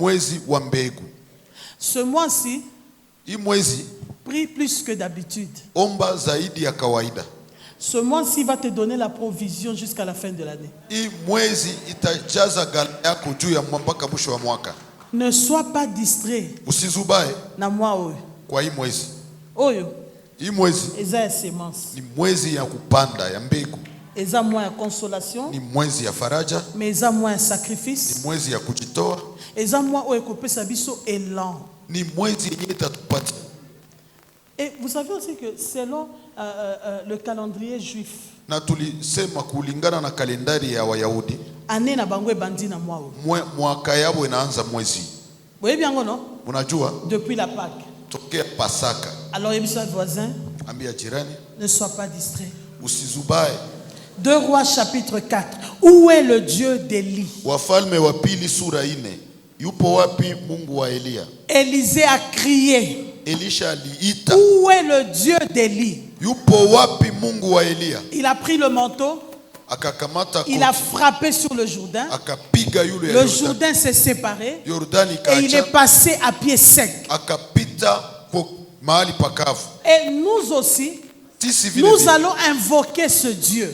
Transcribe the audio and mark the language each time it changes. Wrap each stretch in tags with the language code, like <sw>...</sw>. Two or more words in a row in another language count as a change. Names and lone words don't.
<fr>Ce mois-ci, prie plus que d'habitude. Ce mois-ci va te donner la provision jusqu'à la fin de l'année. Ne sois pas distrait.</fr> <ln>Na mois oyo. Eza ya sémence. Eza mois ya consolation. Mais eza mois ya sacrifice. Eza mois oyo kopesa biso élan.</ln> <fr>Et vous savez aussi que selon le calendrier juif,</fr> <ln>année na bango ebandi na mois oyo.</ln> <sw>Mwaka yabo inaanza mwezi.</sw> <fr>Voyez bien non?</fr> <sw>Unajua?</sw> <fr>Depuis la Pâque.</fr> <sw>Tokea Pasaka.</sw> <ln>Alors yebisa voisin,</ln> <sw>ambia jirani,</sw> <fr>ne sois pas distrait.</fr> <sw>Usizubae.</sw> <fr>2 Rois chapitre 4. Où est le Dieu d'Élie?</fr> <sw>Wafalme wa pili sura 4. Yupo wapi Mungu wa Elia?</sw> <fr>Élisée a crié.</fr> <sw>Elisha aliita.</sw> <fr>Où est le Dieu d'Élie?</fr> <sw>Yupo wapi Mungu wa Elia?</sw> <fr>Il a pris le manteau. Il a frappé sur le Jourdain. Le Jourdain s'est séparé. Et il est passé à pied sec. Et nous aussi, nous allons invoquer ce Dieu.</fr>